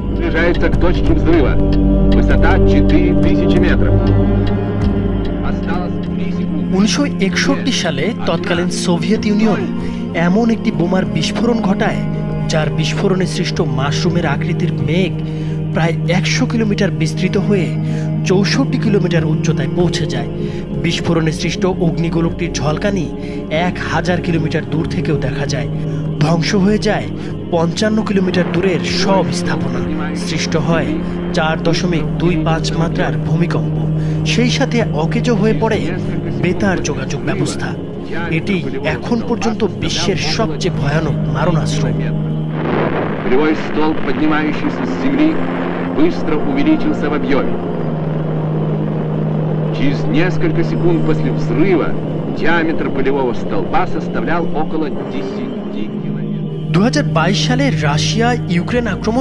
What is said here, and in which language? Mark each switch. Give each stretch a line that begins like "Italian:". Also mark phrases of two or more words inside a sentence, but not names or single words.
Russian: приближается к точке взрыва. Высота 4000 метров. Осталось 3 секунды.
Bangla: 1961 সালে তৎকালীন সোভিয়েত ইউনিয়ন এমন একটি বোমার বিস্ফোরণ ঘটায় যার বিস্ফোরণে সৃষ্ট মাশরুমের আকৃতির মেঘ প্রায় 100 কিলোমিটার বিস্তৃত হয়ে 64 কিলোমিটার উচ্চতায় পৌঁছে যায়। বিস্ফোরণে সৃষ্ট অগ্নিগোলকটির ঝলকানি 1000 কিলোমিটার দূর থেকেও দেখা যায়। ধ্বংস হয়ে যায় 55 কিলোমিটার দূরের সব স্থাপনা। সৃষ্ট হয় 4.25 মাত্রার ভূমিকম্প। সেই সাথে অকেজো হয়ে পড়ে বেতার যোগাযোগ ব্যবস্থা। এটি এখন পর্যন্ত বিশ্বের সবচেয়ে ভয়ানক মারণাস্ত্র।
Russian: Полевой столб, поднимающийся с земли, быстро увеличился в объеме. Через несколько секунд после взрыва диаметр полевого столба составлял около 10 километров.
Bangla: 2022 সালে রাশিয়া ইউক্রেন আক্রমণ